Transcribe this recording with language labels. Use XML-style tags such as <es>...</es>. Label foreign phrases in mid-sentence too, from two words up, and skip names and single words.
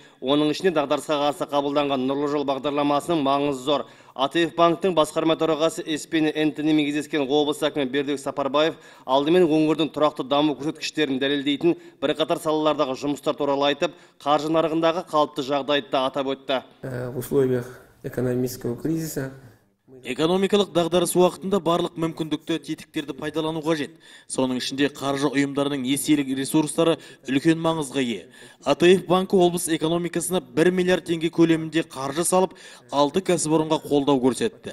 <kk>Оның ішінде дағдарысқа қарсы қабылданған Нұрлы жол бағдарламасының маңызы зор. АТФ банктың басқарма төрағасы Эспени Энтонимен кездескен облыс әкімі Бердібек Сапарбаев алдымен өңірдің тұрақты даму көрсеткіштерін дәлелдейтін бірқатар салалардағы жұмыстар туралы айтып, қаржы нарығындағы қалыпты жағдайды да атап өтті.</kk> <ru>В условиях экономического кризиса</ru> <kk>экономикалық дағдарыс уақытында барлық мүмкіндікті тетіктерді пайдалану қажет. Соның ішінде қаржы ұйымдарының несиелік ресурстары үлкен маңызға ие. АТФ банкі облыс экономикасына 1 миллиард теңге көлемінде қаржы салып, 6 кәсіпорынға қолдау көрсетті.</kk>